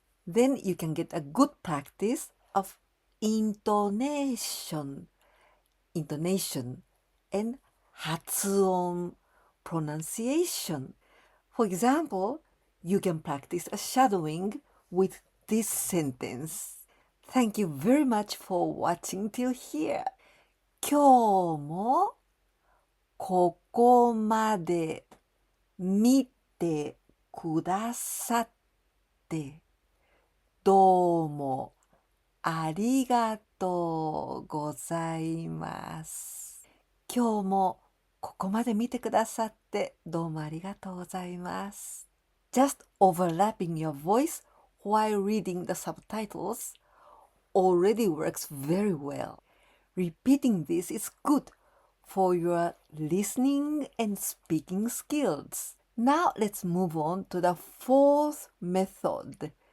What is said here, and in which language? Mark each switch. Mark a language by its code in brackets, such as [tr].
[en] Then you can get a good practice of intonation, and 発音, pronunciation. For example, you can practice a shadowing with this sentence. Thank you very much for watching till here. [ja] 今日もここまで見てくださってどうもありがとうございます。今日もここまで見てくださってどうもありがとうございます。 [en] Just overlapping your voice while reading the subtitles already works very well. Repeating this is good for your listening and speaking skills. Now let's move on to the fourth method.